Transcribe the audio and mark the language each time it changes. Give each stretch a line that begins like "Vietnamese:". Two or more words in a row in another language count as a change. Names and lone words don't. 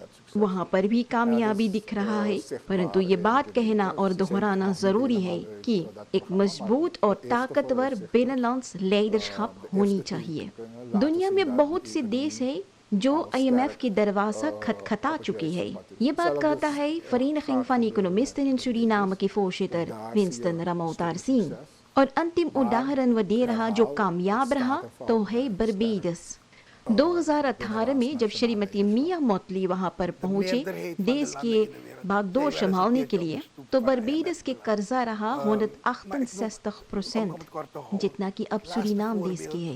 Caribbean Hindustani: वहाँ पर भी कामयाबी दिख रहा है, परंतु ये बात कहना और दोहराना जरूरी है कि एक मजबूत और ताकतवर बेनेलेंस लीडरशिप होनी चाहिए। दुनिया में बहुत से देश है जो IMF की दरवाजा खटखटा चुकी है। ये बात कहता है Vereniging van Economisten in Suriname के voorzitter विंस्टन रामोतार सिंह। और अंतिम उदाहरण वो दे रहा जो कामयाब रहा तो है बर्बाडोस। 2018 में जब श्रीमती मिया मोटली वहां पर पहुंचे देश के भागदौड़ संभालने के लिए, तो बर्बाडोस के कर्जा रहा 168%, जितना कि अब सूरीनाम देश के है।